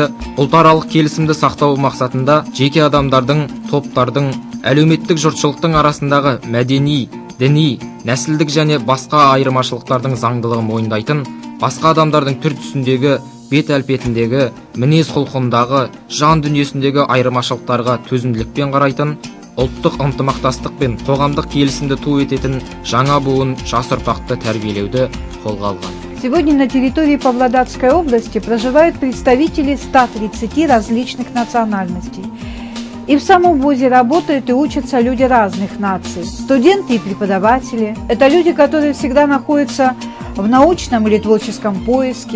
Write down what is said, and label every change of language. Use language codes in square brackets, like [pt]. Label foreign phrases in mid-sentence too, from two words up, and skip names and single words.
[kk] ұлтаралық келісімді сақтау мақсатында жеке адамдардың, топтардың, әлеуметтік жұртшылықтың арасындағы мәдени, діни, нәсілдік және басқа айырмашылықтардың заңдылығын мойындайтын, басқа адамдардың түр түсіндегі, бет әлпетіндегі, мінез құлқындағы, жан дүниесіндегі айырмашылықтарға төзімділікпен қарайтын, ұлттық ынтымақтастық пен қоғамдық келісімді ту ететін жаңа буын жас ұрпақты тәрбиелеуді қолға алған. [ru] Сегодня на территории Павлодарской области проживают представители 130 различных национальностей. И в самом вузе работают и учатся люди разных наций. Студенты и преподаватели – это люди, которые всегда находятся в научном или творческом поиске.